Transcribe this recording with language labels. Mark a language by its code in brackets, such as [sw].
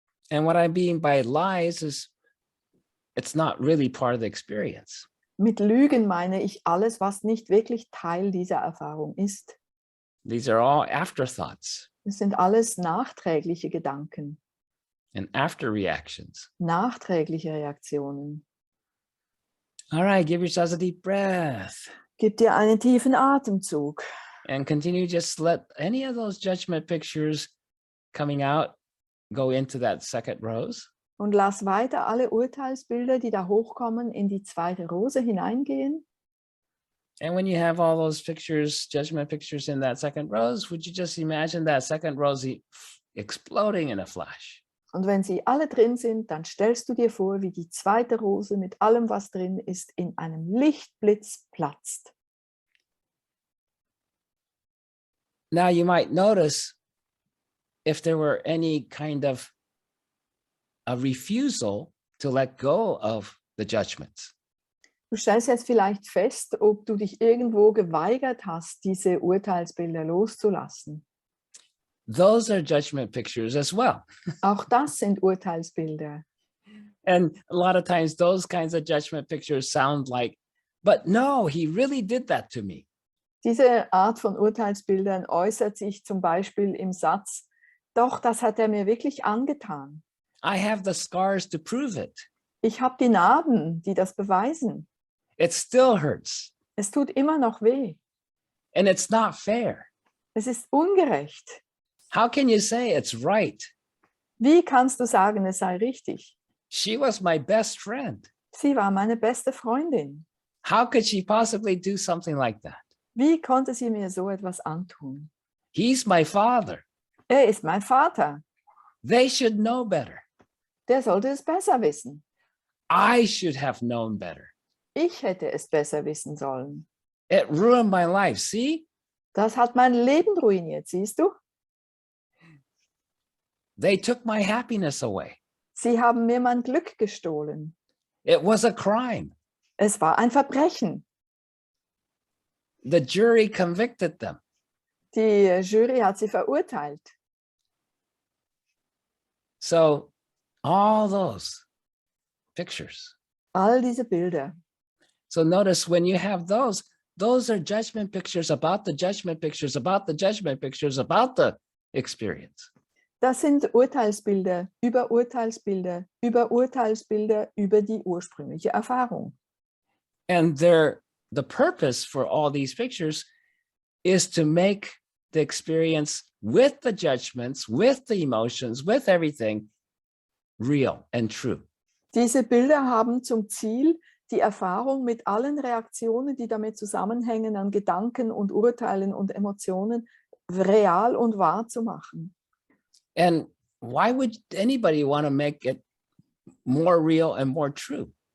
[en] And what I mean by lies is it's not really part of the experience. [de] Mit Lügen meine ich alles, was nicht wirklich Teil dieser Erfahrung ist. [en] These are all afterthoughts [de] Es sind alles nachträgliche Gedanken, [en] and after reactions. [de] nachträgliche Reaktionen. [en] All right, give yourselves a deep breath [de] Gib dir einen tiefen Atemzug [en] and continue. Just let any of those judgment pictures coming out go into that second rose. [de] und lass weiter alle Urteilsbilder, die da hochkommen, in die zweite Rose hineingehen. [en] And when you have all those pictures, judgment pictures in that second rose, would you just imagine that second rose exploding in a flash. [de] Und wenn sie alle drin sind, dann stellst du dir vor, wie die zweite Rose mit allem, was drin ist, in einem Lichtblitz platzt. [en] Now you might notice if there were any kind of a refusal to let go of the judgments. [de] Du stellst jetzt vielleicht fest, ob du dich irgendwo geweigert hast, diese Urteilsbilder loszulassen. [en] Those are judgment pictures as well. [de] Auch das sind Urteilsbilder. [en] And a lot of times those kinds of judgment pictures sound like, but no, he really did that to me. [de] Diese Art von Urteilsbildern äußert sich zum Beispiel im Satz, doch, das hat er mir wirklich angetan. [en] I have the scars to prove it. [de] Ich habe die Narben, die das beweisen. [en] It still hurts. [de] Es tut immer noch weh. [en] And it's not fair. [de] Es ist ungerecht. [en] How can you say it's right? [de] Wie kannst du sagen, es sei richtig? [en] She was my best friend. [de] Sie war meine beste Freundin. [en] How could she possibly do something like that? [de] Wie konnte sie mir so etwas antun? [en] He's my father. [de] Er ist mein Vater. [en] They should know better. [de] Der sollte es besser wissen. [en] I should have known better. [de] Ich hätte es besser wissen sollen. [en] It ruined my life. See? [de] Das hat mein Leben ruiniert, siehst du? [en] They took my happiness away. [de] Sie haben mir mein Glück gestohlen. [en] It was a crime. [de] Es war ein Verbrechen. [en] The jury convicted them. [de] Die Jury hat sie verurteilt. [en] So all those pictures. [de] All diese Bilder. [en] So notice when you have those are judgment pictures about the judgment pictures, about the judgment pictures, about the experience. [de] Das sind Urteilsbilder über Urteilsbilder, über Urteilsbilder, über die ursprüngliche Erfahrung. [en] And the purpose for all these pictures is to make the experience with the judgments, with the emotions, with everything real and true. [de] Diese Bilder haben zum Ziel, die Erfahrung mit allen Reaktionen, die damit zusammenhängen, an Gedanken und Urteilen und Emotionen real und wahr zu machen. [en] And why would anybody want to make it more real and more true?